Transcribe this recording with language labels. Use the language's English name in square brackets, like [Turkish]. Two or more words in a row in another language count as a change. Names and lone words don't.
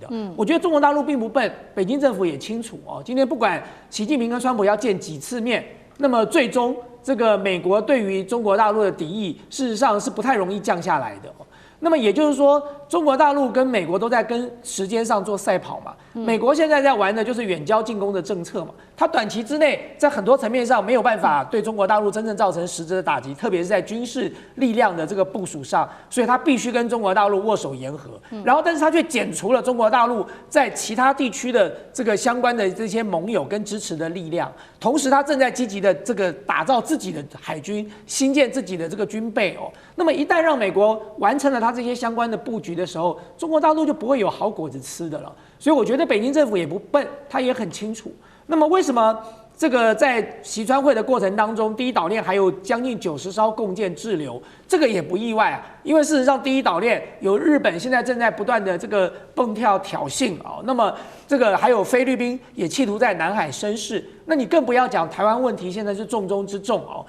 [Chinese] 我覺得中國大陸並不笨，北京政府也清楚哦。今天不管習近平跟川普要見幾次面，那麼最終這個美國對於中國大陸的敵意，事實上是不太容易降下來的。那麼也就是說，中國大陸跟美國都在跟時間上做賽跑嘛。美國現在在玩的就是遠交近攻的政策嘛。它短期之內在很多層面上沒有辦法對中國大陸真正造成實質的打擊，特別是在軍事力量的這個部署上，所以它必須跟中國大陸握手言和。然後，但是它卻減除了中國大陸在其他地區的這個相關的這些盟友跟支持的力量。同時，它正在積極的這個打造自己的海軍，新建自己的這個軍備哦。那麼一旦讓美國完成了它這些相關的布局的時候，中國大陸就不會有好果子吃的了。所以我覺得北京政府也不笨，他也很清楚。那麼為什麼這個在習川會的過程當中，第一島鏈還有將近90艘共艦滯留，這個也不意外啊。因為事實上，第一島鏈有日本現在正在不斷的這個蹦跳挑釁哦，那麼這個還有菲律賓也企圖在南海生事，那你更不要講台灣問題現在是重中之重哦。